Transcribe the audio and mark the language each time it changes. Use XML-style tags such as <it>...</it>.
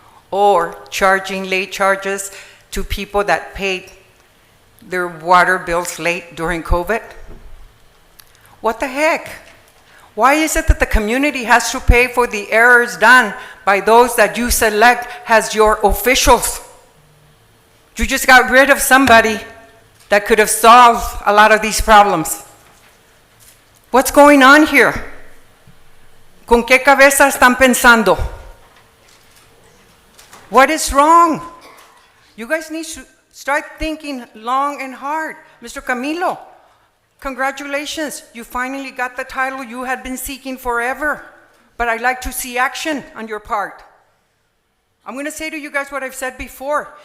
<en>Or charging late charges to people that paid their water bills late during COVID? What the heck? Why is it that the community has to pay for the errors done by those that you select as your officials? You just got rid of somebody that could have solved a lot of these problems. What's going on here?</en> <es>¿Con qué cabeza están pensando?</es> <en>What is wrong? You guys need to start thinking long and hard. Mr. Camilo, congratulations. You finally got the title you had been seeking forever. But I'd like to see action on your part. I'm going to say to you guys what I've said before.</en>